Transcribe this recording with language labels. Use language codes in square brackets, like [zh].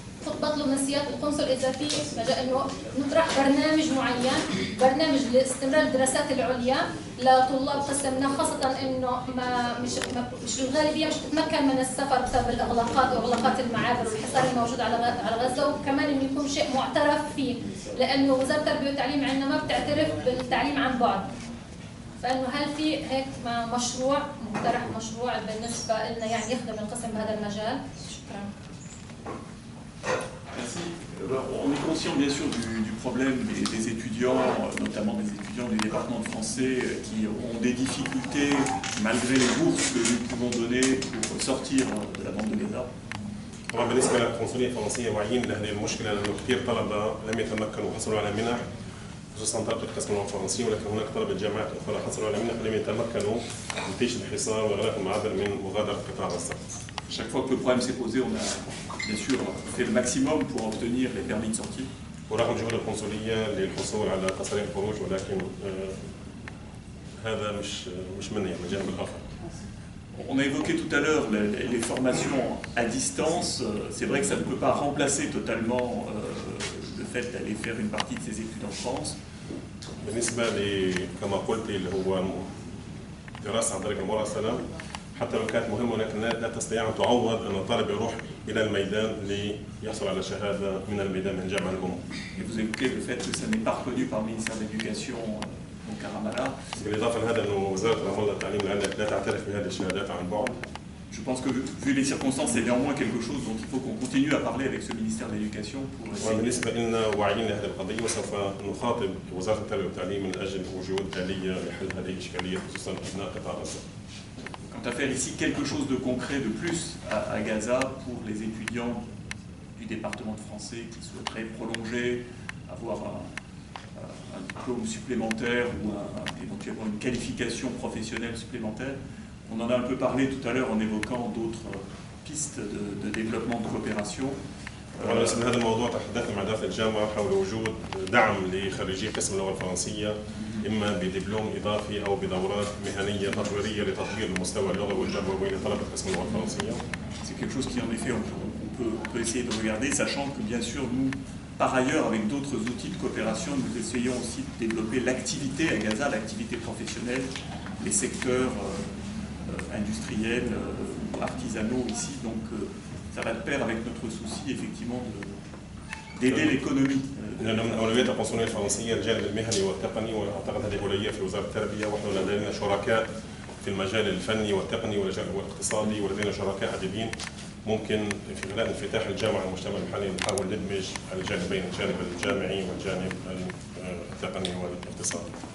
[ar] كنت بطلب من سيادة القنصل إذا في مجال إنه نطرح برنامج معين، برنامج لاستمرار الدراسات العليا لطلاب قسمنا، خاصة إنه مش الغالبية مش تتمكن من السفر بسبب الإغلاقات وإغلاقات المعابر والحصار الموجود على غزة، وكمان إنه يكون شيء معترف فيه، لأنه وزارة التربية والتعليم عندنا ما بتعترف بالتعليم عن بعد. فإنه هل في هيك مشروع مقترح مشروع بالنسبة لنا يعني يخدم القسم بهذا المجال؟ شكرا. [fr] Merci. On est conscient bien sûr du problème des étudiants, notamment des étudiants du département de français qui ont des difficultés malgré les bourses que nous pouvons donner pour sortir de la bande de Gaza. [ar] طبعا بالنسبه للقنصليه الفرنسيه واعيين لهذه المشكله لانه كثير طلبه لم يتمكنوا وحصلوا على منح خصوصا طلبه قسم اللغه الفرنسيه ولكن هناك طلبه جامعات اخرى حصلوا على منح ولم يتمكنوا نتيجه الحصار واغلاق المعابر من مغادره قطاع غزه. [fr] Chaque fois que le problème s'est posé, on a bien sûr fait le maximum pour obtenir les permis de sortie. [ar] ورغم جهود القنصليه للحصول على تصاريح الخروج ولكن هذا مش مني من الجانب الاخر. [fr] On a évoqué tout à l'heure les formations à distance. C'est vrai que ça ne peut pas remplacer totalement le fait d'aller faire une partie de ses études en France. [ar] بالنسبه كما قلت اللي هو دراسه عن طريق المراسله حتى لو كانت مهمه ولكن لا تستطيع ان تعوض ان الطالب يروح الى الميدان ليحصل على شهاده من الميدان من جامعه الام. [fr] Et vous évoquez le fait que ça n'est pas reconnu par le ministère de l'Éducation donc à Ramallah. [ar] بالاضافه لهذا انه وزاره رام الله التعليم لا تعترف بهذه الشهادات عن بعد. [fr] Je pense que vu les circonstances, c'est néanmoins quelque chose dont il faut qu'on continue à parler avec ce ministère de l'Éducation pour essayer. [ar] وبالنسبه لنا واعيين لهذه القضيه وسوف نخاطب وزاره التربيه والتعليم من اجل وجود آلية لحل هذه الاشكاليه خصوصا ابناء قطاع غزه. [fr] Quant à faire ici quelque chose de concret de plus à Gaza pour les étudiants du département de français qui souhaiteraient prolonger, avoir un diplôme supplémentaire ou éventuellement une qualification professionnelle supplémentaire. On en a un peu parlé tout à l'heure en évoquant d'autres pistes de développement de coopération. [ar] بالنسبه لهذا الموضوع تحدثنا مع دافع الجامعه حول وجود دعم لخريجي قسم اللغه الفرنسيه اما بدبلوم اضافي او بدورات مهنيه تطويريه لتطوير المستوى اللغوي والجوي لطلبه قسم اللغه الفرنسيه. [fr] C'est quelque chose qui en effet on peut essayer de regarder, sachant que bien sûr nous, par ailleurs, avec d'autres outils de coopération, nous essayons aussi de développer l'activité à Gaza, l'activité professionnelle, les secteurs industriels, artisanaux ici. Donc ça va de pair avec notre souci effectivement d'aider l'économie. [ar] لأن من أولويات القنصلية الفرنسية الجانب المهني والتقني واعتقد هذه أولوية في وزارة التربية ونحن لدينا شركاء في المجال الفني والتقني والاقتصادي، ولدينا شركاء عديدين. ممكن في خلال انفتاح الجامعة المجتمع المحلي نحاول ندمج الجانبين، الجانب الجامعي والجانب التقني والاقتصادي.